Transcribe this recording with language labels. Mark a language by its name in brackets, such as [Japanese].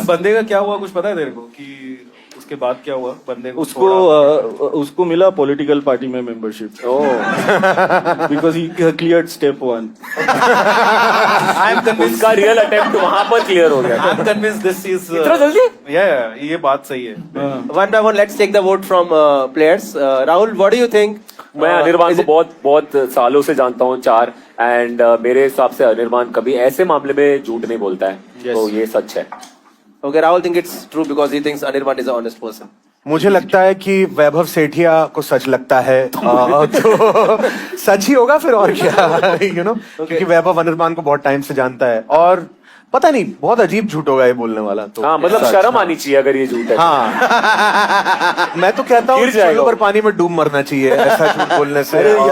[Hindi] बंदे का क्या हुआ कुछ पता है तेरे को कि उसके बाद क्या हुआ बंदे को? उसको मिला पॉलिटिकल पार्टी में membership. [English] Because he cleared step 1. I am convinced [Hindi] उसका रियल अटेम्प्ट वहां पर क्लियर हो गया। [English] I am convinced this is [Hindi] इतना जल्दी? ये बात सही है. [English] One by one, let's take the vote from players. Rahul, what do you think? [Hindi] मैं अनिर्बान को बहुत सालों से जानता हूँ 4 एंड मेरे हिसाब से अनिर्बान कभी ऐसे मामले में झूठ नहीं बोलता है. तो ये सच है. [English] Okay, Rahul think it's true because he thinks Anirban is an honest person. [Hindi] मुझे लगता है कि वैभव सेठिया को सच लगता है तो सच ही होगा फिर और क्या. [English] you know [Hindi] क्योंकि वैभव अनिर्बान को बहुत टाइम से जानता है और पता नहीं बहुत अजीब झूठ होगा ये बोलने वाला. तो हाँ मतलब शर्म आनी चाहिए अगर ये झूठ है. हाँ मैं तो कहता हूँ चूल्हे पर पानी में डूब मरना चाहिए ऐसा झूठ बोलने से.